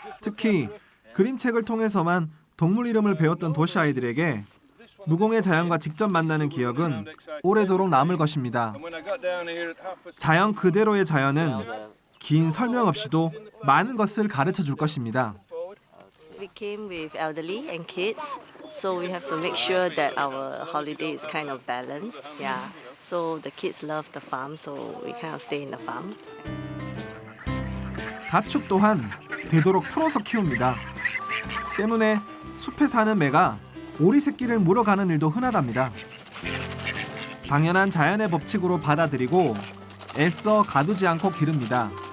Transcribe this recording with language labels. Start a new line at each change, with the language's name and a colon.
Korean: 특히 그림책을 통해서만 동물 이름을 배웠던 도시 아이들에게 무공해 자연과 직접 만나는 기억은 오래도록 남을 것입니다. 자연 그대로의 자연은 긴 설명 없이도 많은 것을 가르쳐 줄 것입니다.
English: We came with elderly and kids, so we have to make sure that our holiday is kind of balanced. Yeah, so the kids love the farm, so we kind of stay in the farm.
Korean: 가축 또한 되도록 풀어서 키웁니다. 때문에 숲에 사는 매가 오리 새끼를 물어가는 일도 흔하답니다. 당연한 자연의 법칙으로 받아들이고 애써 가두지 않고 기릅니다.